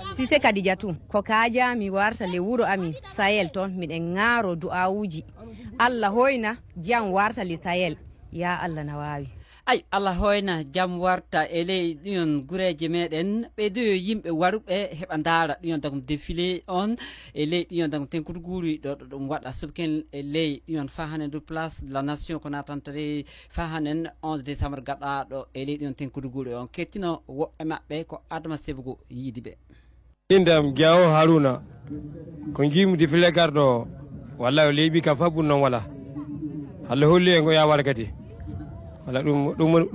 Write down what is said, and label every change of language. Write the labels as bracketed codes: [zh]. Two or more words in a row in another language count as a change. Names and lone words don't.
[ff] Sise Kadidiatou ko kaja mi warta le wuro amin Sahel toon miɗen ŋaaro du'awuji Allah hoyna jam warta le Sahel ya Allah na wawi ay Allah hoyna jam warta e ley ɗion gureje meɗen ɓe doyo yimɓe waruɓe heɓa ndaara ɗion tagum défilé on e ley ɗion tagum tenkudu guuri ɗo ɗum waɗa subken e ley ɗion fahanen [fr] du place de la nation [ff] ko natantare fahanen 11 décembre gaɗaɗo e ley ɗion tenkudu guuri on kettino woɓɓe maɓɓe ko Adama Sebugo yiidi ɓe indam Giawo Haruna ko jiimu défilé garɗo wallahi o leyɓi kam fa ɓurnon wala Allah holli en go ya wara kadi wala ɗum